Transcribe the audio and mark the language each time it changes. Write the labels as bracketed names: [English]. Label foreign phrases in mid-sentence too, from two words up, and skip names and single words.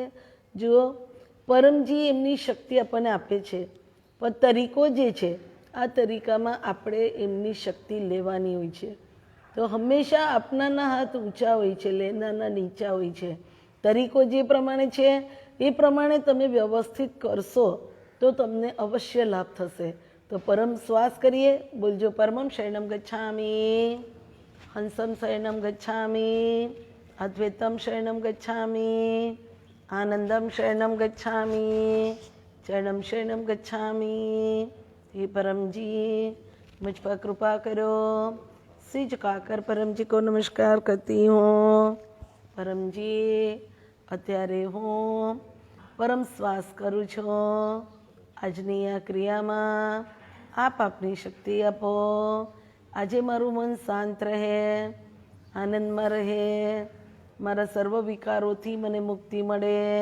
[Gujarati] જુઓ, પરમજી એમની શક્તિ આપણને આપે છે, પણ તરીકો જે છે આ તરીકામાં આપણે એમની શક્તિ લેવાની હોય છે. તો હંમેશા આપનાના હાથ ઊંચા હોય છે, લેનારના નીચા હોય છે. તરીકો જે પ્રમાણે છે એ પ્રમાણે તમે વ્યવસ્થિત કરશો તો તમને અવશ્ય લાભ થશે. તો પરમ શ્વાસ કરીએ. બોલજો, [Sanskrit] परमं शरणम गच्छामि, हंसम शरणम गच्छामि, अद्वैतम शरणम गच्छामि, आनंदम शरणम गच्छामि, चरणम शरणम गच्छामि. [Hindi] हे परम जी, मुझ पर कृपा करो. सिर झुकाकर परम जी को नमस्कार करती हूँ. परम जी, [Gujarati] અત્યારે હું પરમ શ્વાસ કરું છું. આજની આ ક્રિયામાં આપ આપની શક્તિ આપો. આજે મારું મન શાંત રહે, આનંદમાં રહે, મારા સર્વ વિકારોથી મને મુક્તિ મળે.